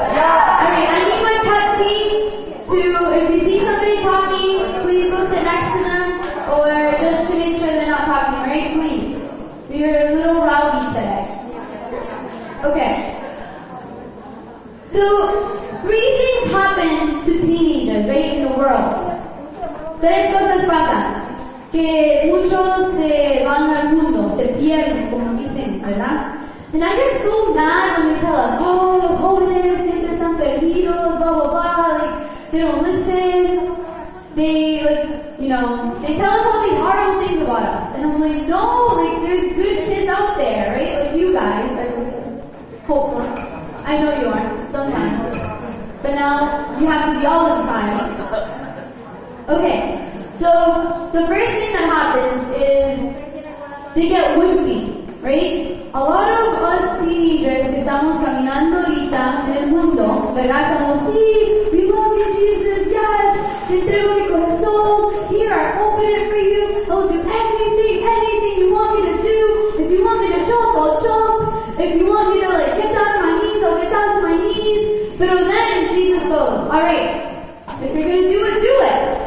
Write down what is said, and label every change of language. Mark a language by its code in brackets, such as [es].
[en] Alright, I need my Pepsi to, if you see somebody talking, please go sit next to them, or just to make sure they're not talking, right? Please. You're a little rowdy today. Okay. So, 3 things happen to teenagers, right, in the world. [es] 3 cosas pasan. Que muchos se van al mundo, se pierden, como dicen, ¿verdad? [en] And I get so mad when they tell us, oh, [es] los jóvenes siempre están perdidos, [en] blah, blah, blah, like, they don't listen. They, like, you know, they tell us all these horrible things about us. And I'm like, no, like, there's good kids out there, right? Like you guys, hopefully. I know you are, sometimes. But now, you have to be all the time. Okay, so the first thing that happens is they get wimpy, right? A lot of us teenagers [es] que estamos caminando ahorita en el mundo, ¿verdad? Estamos, sí, [en] we love you, Jesus, yes, [es] te entrego mi corazón, [en] here, I open it for you, I'll do anything you want me to do. If you want me to jump, I'll jump. If you want me to, like, get down to my knees, I'll get down to my knees. But then Jesus goes, alright, if you're going to do it, do it.